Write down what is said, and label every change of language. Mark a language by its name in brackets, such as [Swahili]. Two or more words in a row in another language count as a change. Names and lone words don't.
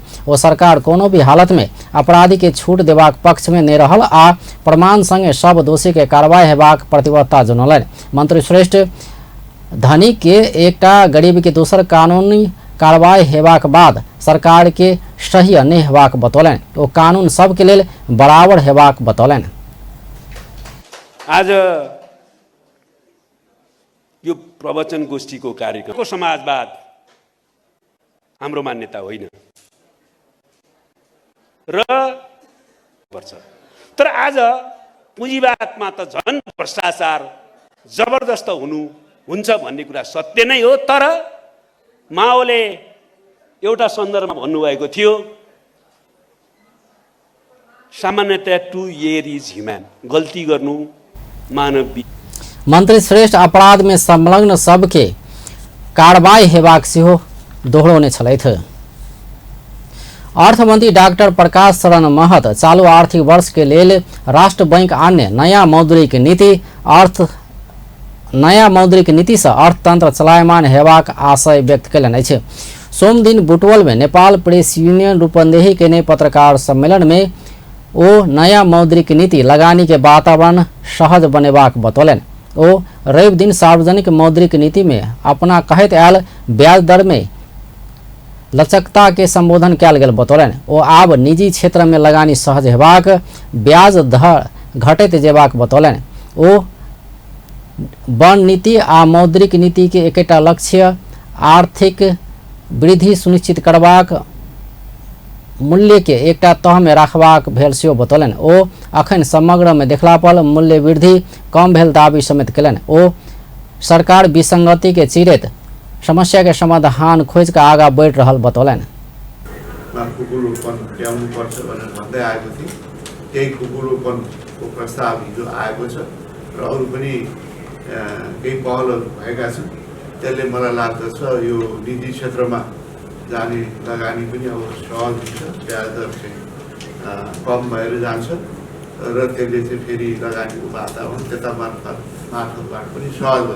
[Maithili] ओ सरकार कोनो भी हालत में अपराधी के छूट देबाक पक्ष में नहीं रहल आ प्रमाण संगे सब दोषी के कार्रवाई हेबाक प्रतिबद्धता जनौलन। मंत्री श्रेष्ठ धनी के एकटा गरीब के दोसर कानूनी कार्रवाई हेबाक बाद सरकार के सही नहीं हेबाक बतौलन ओ कानून सबके लेल बराबर हेबाक बतौलन। [Nepali] आज यो प्रवचन गोष्ठीको कार्यक्रमको समाजवाद हाम्रो मान्यता होइन र पर्छ, तर आज पुँजीवादमा त झन् भ्रष्टाचार जबरदस्त हुन्छ भन्ने कुरा सत्य नै हो। तर माओले एउटा सन्दर्भमा भन्नुभएको थियो, सामान्यतया [English] to err is human, [Nepali] गल्ती गर्नु मानवीय। [Maithili] मंत्री श्रेष्ठ अपराध में संलग्न सबके कार्रवाई हेबाक सेहो दोहरौने छलथि। अर्थमंत्री डॉक्टर प्रकाश शरण महत चालू आर्थिक वर्ष के लेल राष्ट्र बैंक अन्य नया मौद्रिक नीति से अर्थतंत्र चलायमान हेबाक आशय व्यक्त कयलनि अछि। सोम दिन बुटवल में नेपाल प्रेस यूनियन रूपन्देही के नए पत्रकार सम्मेलन में ओ नया मौद्रिक नीति लगानी के वातावरण सहज बनेबाक बतौलन। ओ रवि दिन सार्वजनिक मौद्रिक नीति में अपना कहत आयल ब्याज दर में लचकता के संबोधन कयल गेल बतौलन। ओ आब निजी क्षेत्र में लगानी सहज हेबाक ब्याज दर घटैत जेबाक बतौलन। ओ वन नीति आ मौद्रिक नीति के एकटा लक्ष्य आर्थिक वृद्धि सुनिश्चित करबाक मूल्य के एकटा तह में रखबाक भेल सेहो बतौलन। ओ अखन समग्र में देखला पर मूल्य वृद्धि कम भेल दावी समेत कयलनि। ओ सरकार विसंगति के चिरैत समस्या के समाधान खोज के आगा बढ़ रहल बतौलन। [Nepali] कुकुरपन ल्याउनुपर्छ भनेर भन्दै आएको थिए, त्यही कुकुरपनको प्रस्ताव हिजो आएको छ र अरू पनि केही पहलहरू भएका छन्। त्यसले मलाई लाग्दछ यो निजी क्षेत्रमा जाने लगानी पनि अब सहज हुन्छ, ब्याज दर चाहिँ कम भएर जान्छ र त्यसले चाहिँ फेरि लगानीको वातावरण त्यता मार्फतबाट पनि सहज हुन्छ।